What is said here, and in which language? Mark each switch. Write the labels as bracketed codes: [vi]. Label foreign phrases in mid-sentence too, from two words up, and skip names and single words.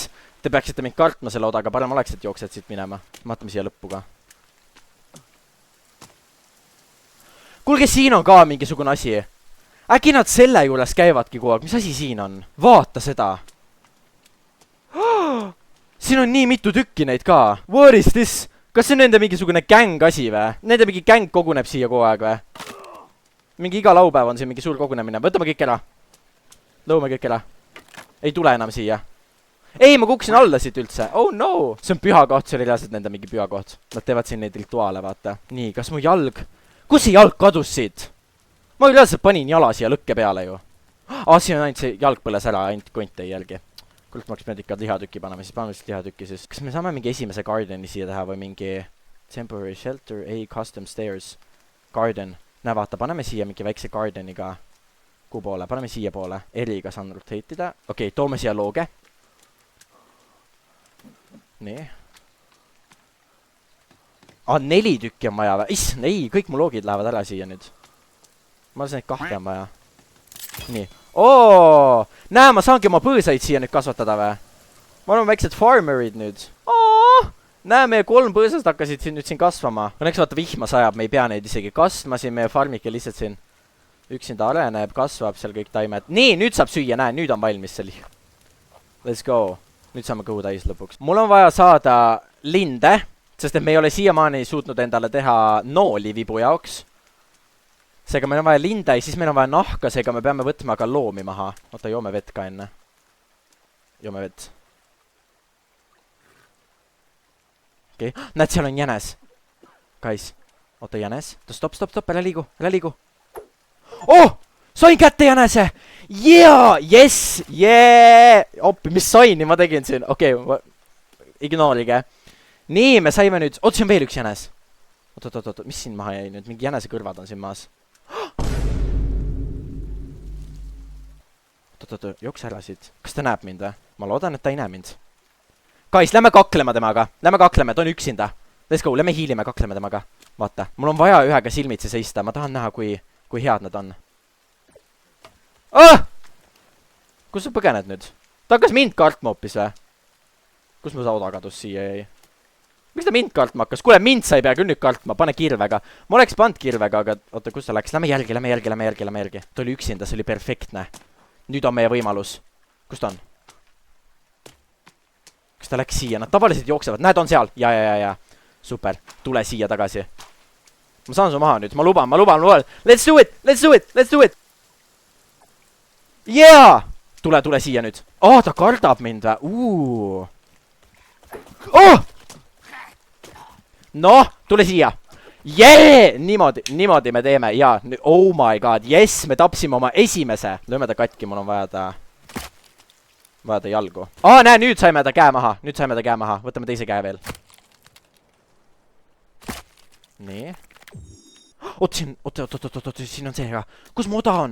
[et] Te peaksite mind kartma selle odaga. Parem oleks, et jooksed siit minema. Vaatame siia lõppu ka. Kuulge, siin on ka mingisugune asi. Äkki nad selle juures käivadki kogu aeg. Mis asi siin on? Vaata seda. Siin on nii mitu tükki neid ka. [en] What is this? [et] Kas see on nende mingisugune gäng asi või? Nende mingi gäng koguneb siia kogu aeg või? Mingi iga laupäev on siin mingi suur kogunemine. Võtame kõik ära. Lõume kõik ära. Ei tule enam siia. Ei, ma kuksin alla siit üldse. [en] Oh no! [et] See on püha koht, see oli reaalselt nende mingi püha koht. Nad teevad siin neid rituaale, vaata. Nii, kas mu jalg? Kus see jalg kadus siit? Ma reaalselt panin jala siia lõkke peale ju. Siin on ainult see jalg põles ära, ainult kont ei jälgi. Kuult ma oleks pidanud ikka lihatükki panema, siis paneme lihtsalt lihatükki siis. Kas me saame mingi esimese gardeni siia teha või mingi [en] temporary shelter, custom stairs garden? [et] Näe, vaata, paneme siia mingi väikse gardeni ka. Kuhu poole? Paneme siia poole. Eriga saan rotate'ida. Okei, toome siia looge. Nii. 4 tükki on vaja või? Ei, kõik mu loogid lähevad ära siia nüüd. Ma arvan, et 2 on vaja. Nii. Oo! Näe, ma saangi oma põõsaid siia nüüd kasvatada või? Ma olen väiksed farmerid nüüd. Näe, meie 3 põõsast hakkasid nüüd siin kasvama. Õnneks vaata vihma sajab, me ei pea neid isegi kasvama siin, meie farmike lihtsalt siin üksinda areneb, kasvab seal kõik taimed. Nii, nüüd saab süüa, näe, nüüd on valmis see liha. [en] Let's go. [et] Nüüd saame kõhu täis lõpuks. Mul on vaja saada linde, sest et me ei ole siiamaani suutnud endale teha nooli vibu jaoks. Seega meil on vaja linde ja siis meil on vaja nahka, seega me peame võtma ka loomi maha. Oota, joome vett ka enne. Joome vett. Okei. Näed, seal on jänes. Guys. Oota, jänes. Stop, ära liigu, ära liigu. Oh! Sain kätte jänese! [en] Yeah! Yes! Yeah! [et] Oppi, mis saini ma tegin siin? Okei, ignoorige. Nii, me saime nüüd... Oot, siin on veel üks jänes. Oot, mis siin maha jäi nüüd? Mingi jänese kõrvad on siin maas. Oot, jooks ära siit. Kas ta näeb mind või? Ma loodan, et ta ei näe mind. Guys, lähme kaklema temaga. Lähme kakleme, ta on üksinda. [en] Let's go, [et] lähme hiilime, kakleme temaga. Vaata, mul on vaja ühega silmitsi seista. Ma tahan näha, kui head nad on. Kus sa põgened nüüd? Ta hakkas mind kartma hoopis või? Kus mu sauda kadus siia jäi? Miks ta mind kartma hakkas? Kuule, mind sa ei pea küll nüüd kartma. Pane kirvega. Ma oleks pannud kirvega, aga oota, kus ta läks? Lähme järgi. Ta oli üksinda, see oli perfektne. Nüüd on meie võimalus. Kus ta on? Kas ta läks siia? Nad tavaliselt jooksevad. Näed, on seal. Ja. Super. Tule siia tagasi. Ma saan su maha nüüd. Ma luban. [en] Let's do it! Yeah! [et] Tule siia nüüd. Ta kardab mind või? Noh, tule siia. Yeah! Niimoodi me teeme. Ja, [en] oh my god. Yes, [et] me tapsime oma esimese. Lööme ta katki, mul on vaja ta jalgu. Näe, nüüd saime ta käe maha. Võtame teise käe veel. Nii. Oot, siin on see ka. Kus mu oda on?